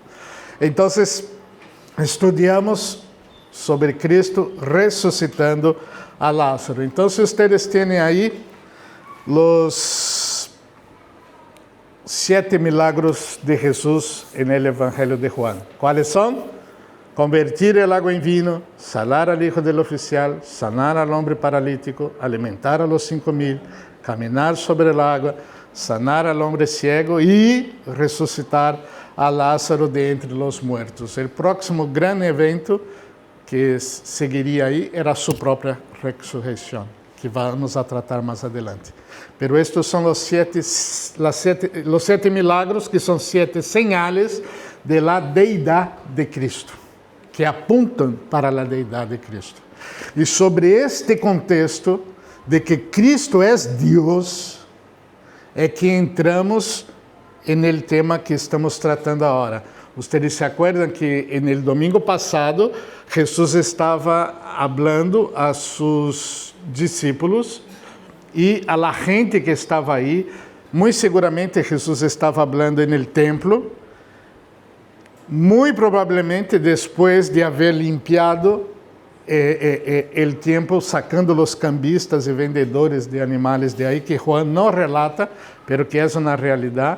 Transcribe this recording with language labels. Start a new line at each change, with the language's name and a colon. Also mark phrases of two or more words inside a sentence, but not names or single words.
Portuguese: Então, estudamos sobre Cristo ressuscitando a Lázaro. Então, vocês têm aí os 7 milagros de Jesus no Evangelho de Juan. ¿Cuáles são?
Spanish: Convertir el agua en vino, sanar al hijo del oficial, sanar al hombre paralítico, alimentar a los 5,000, caminar sobre el agua, sanar al hombre ciego
Portuguese: e ressuscitar
Spanish: a Lázaro de entre los muertos.
Portuguese: O próximo grande evento que seguiria aí era a sua própria ressurreição, que
Spanish: vamos a tratar
Portuguese: mais adelante. Pero estes são os 7 milagros, que são 7
Spanish: señales de la
Portuguese: deidade de Cristo, que apuntam para a deidade de Cristo. E sobre este contexto de que Cristo é Deus, é que entramos no tema que estamos tratando agora,
Spanish: Ustedes se acuerdan que en el domingo pasado Jesús estaba hablando a sus discípulos y a la gente que estaba ahí. Muy seguramente Jesús estaba hablando en el templo, muy probablemente después de haber limpiado el tiempo sacando los cambistas y vendedores de animales de ahí, que Juan no relata, pero que es una realidad.